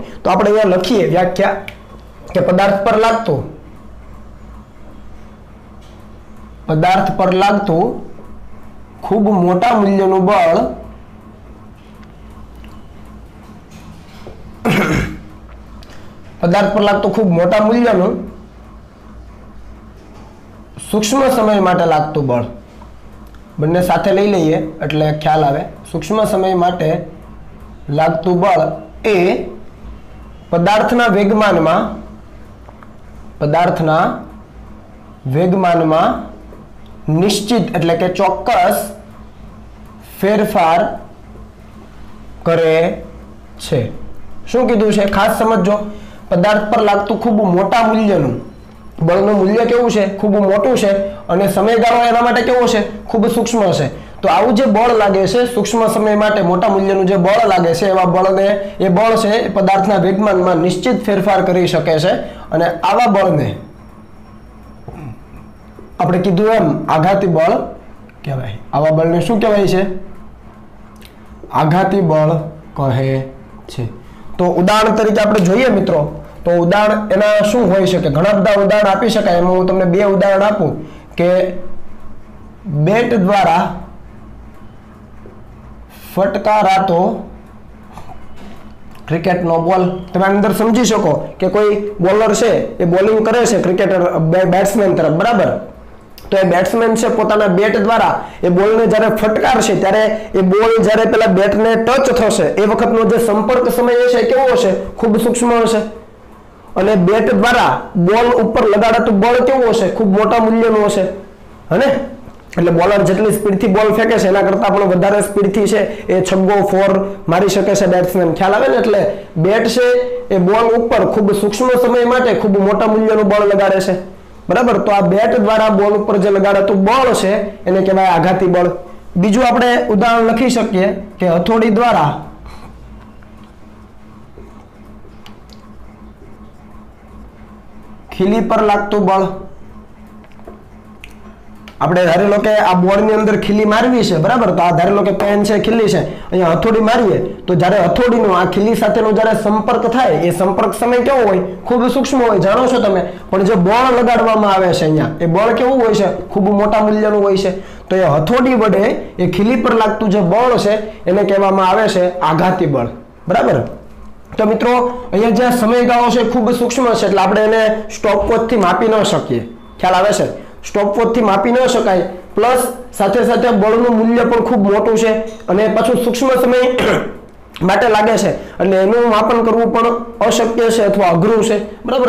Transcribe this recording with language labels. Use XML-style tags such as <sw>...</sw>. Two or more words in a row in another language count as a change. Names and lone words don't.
<gu>તો આપણે અહીંયા લખીએ વ્યાખ્યા કે પદાર્થ પર લાગતું ખૂબ મોટા મૂલ્યનું બળ પદાર્થ પર લાગતું ખૂબ મોટા મૂલ્યનું સૂક્ષ્મ સમય માટે લાગતું બળ, બંને સાથે લઈ લઈએ એટલે ખ્યાલ આવે। સૂક્ષ્મ સમય માટે લાગતું બળ એ પદાર્થના વેગમાનમાં નિશ્ચિત એટલે કે ચોક્કસ ફેરફાર કરે છે। શું કીધું છે? ખાસ સમજજો। પદાર્થ પર લાગતું ખૂબ મોટા મૂલ્યનું બળનું મૂલ્ય કેવું છે? ખૂબ મોટું છે અને સમયગાળો એના માટે કેવો છે? ખૂબ સૂક્ષ્મ છે। તો આવું જે બળ લાગે છે સૂક્ષ્મ સમય માટે મોટા મૂલ્યનું જે બળ લાગે છે એવા બળને એ બળ છે એ પદાર્થના વેગમાનમાં નિશ્ચિત ફેરફાર કરી શકે છે અને આવા બળને આપણે કીધું એમ આઘાતી બળ કહેવાય। આવા બળને શું કહેવાય છે? આઘાતી બળ કહે છે। તો ઉદાહરણ તરીકે આપણે જોઈએ મિત્રો તો ઉદાહરણ એના શું હોઈ શકે? ઘણા બધા ઉદાહરણ આપી શકાય। એમાં હું તમને બે ઉદાહરણ આપું કે બેટ દ્વારા ફટકારાતો ક્રિકેટનો બૉલ। તમે અંદર સમજી શકો કે કોઈ બૉલર છે એ બૉલિંગ કરે છે ક્રિકેટર બેટ્સમેન તરફ, બરાબર। તો એ બેટ્સમેન છે પોતાના બેટ દ્વારા એ બૉલ ને જ્યારે ફટકારશે ત્યારે એ બૉલ જ્યારે પેલા બેટ ને ટચ થશે એ વખતનો જે સંપર્ક સમય હશે કેવો હશે? ખૂબ સૂક્ષ્મ હશે અને બેટ દ્વારા બોલ ઉપર લગાડાતું બળ કેવું હશે? ખૂબ મોટા મૂલ્યનું હશે, હને? એટલે બોલર જેટલી સ્પીડથી બોલ ફેંકે છે એના કરતાં પણ વધારે સ્પીડથી છે એ છગ્ગો ફોર મારી શકે છે બેટ્સમેન। ખ્યાલ આવે ને? એટલે બેટ છે એ બોલ ઉપર ખૂબ સૂક્ષ્મ સમય માટે ખૂબ મોટા મૂલ્યનું બળ લગાડે છે, બરાબર। તો આ બેટ દ્વારા બોલ ઉપર જે લગાડાતું બળ છે એને કહેવાય આઘાતી બળ। બીજું આપણે ઉદાહરણ લખી શકીએ કે હથોડી દ્વારા ખીલી પર લાગતું બળ। આપણે ધારી લો કે આ બોર્ડની અંદર ખીલી મારવી છે, બરાબર। તો આ ધારી લો કે પેન છે, ખીલી છે, અહીંયા હથોડી મારીએ તો જ્યારે હથોડીનો આ ખીલી સાથેનો જ્યારે સંપર્ક થાય એ સંપર્ક સમય કેવો હોય? ખૂબ સૂક્ષ્મ હોય, જાણો છો તમે। પણ જે બળ લગાડવામાં આવે છે અહીંયા એ બળ કેવું હોય છે? ખૂબ મોટા મૂલ્યનું હોય છે। તો એ હથોડી વડે એ ખીલી પર લાગતું જે બળ છે એને કહેવામાં આવે છે આઘાતી બળ, બરાબર। તો મિત્રો અહીંયા જે સમયગાળો છે ખૂબ સૂક્ષ્મ છે એટલે આપણે એને સ્ટોપવોચથી માપી ન શકીએ। ખ્યાલ આવે છે? સ્ટોપવોચથી માપી ન શકાય, પ્લસ સાથે સાથે બળનું મૂલ્ય પણ ખૂબ મોટું છે અને પાછું સૂક્ષ્મ સમય માટે લાગે છે એટલે એનું માપન કરવું પણ અશક્ય છે અથવા અઘરું છે, બરાબર।</gu>